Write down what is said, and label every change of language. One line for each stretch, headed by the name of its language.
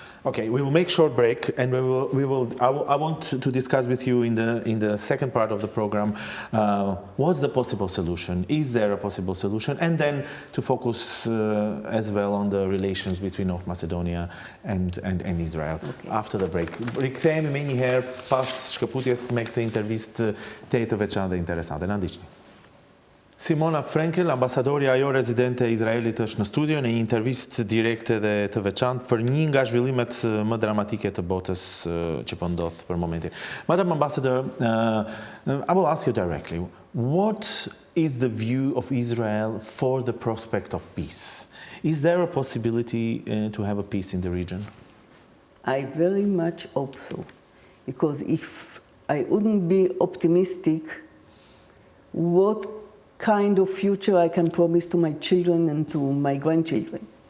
English: Okay, we will make a short break, and I want to discuss with you in the second part of the program what's the possible solution? Is there a possible solution? And then to focus as well on the relations between North Macedonia and Israel. Okay. After the break.
Albanian: Rikthehemi me një herë pas shkëputjes me këtë intervistë të veçantë dhe interesante. Na ndiqni. Simona Frankel, ambasadorja ajo rezidente e Izraelit, është në studio në një intervistë direkte dhe të veçantë për një nga zhvillimet më dramatike të botës që po ndodh për momentin.
English: Madam Ambassador, I will ask you directly, what is the view of Israel for the prospect of peace? Is there a possibility to have a peace in the region? I very much hope so, because if I wouldn't be optimistic, what kind of future I can promise to my children and to my grandchildren?